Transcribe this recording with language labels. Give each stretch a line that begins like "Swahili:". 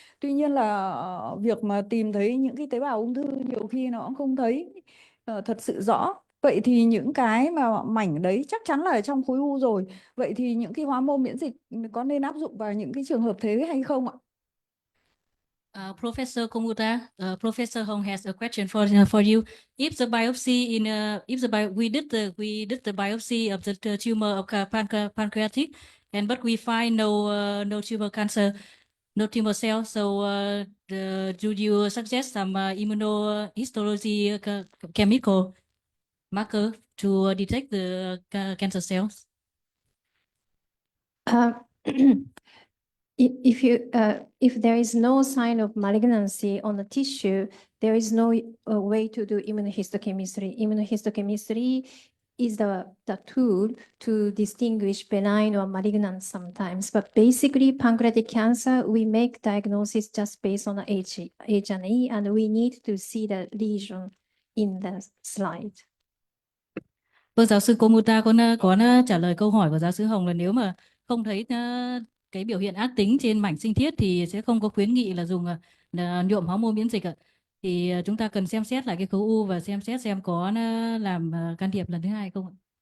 Vietnamese: Tuy nhiên là việc mà tìm thấy những cái tế bào ung thư nhiều khi nó cũng không thấy thật sự rõ. Vậy thì những cái mà mảnh đấy chắc chắn là ở trong khối u rồi. Vậy thì những cái hóa mô miễn dịch có nên áp dụng vào những cái trường hợp thế hay không ạ?
English: Professor Komuta, Professor Hong has a question for you. If the biopsy we did the biopsy of the tumor of pancreatic, but we find no tumor cancer, no tumor cell. So do you suggest some immunohistology chemical marker to detect the cancer cells? If there is no sign of malignancy on the tissue, there is no way to do immunohistochemistry. Immunohistochemistry is the tool to distinguish benign or malignant sometimes. But basically, pancreatic cancer, we make diagnosis just based on the H&E, and we need to see the lesion in the slide.
Vietnamese: Vâng, giáo sư Komuta có trả lời câu hỏi của giáo sư Hồng là nếu mà không thấy cái biểu hiện ác tính trên mảnh sinh thiết thì sẽ không có khuyến nghị là dùng là nhuộm hormone miễn dịch ạ. Thì chúng ta cần xem xét lại cái khối u và xem xét xem có làm can thiệp lần thứ hai không ạ?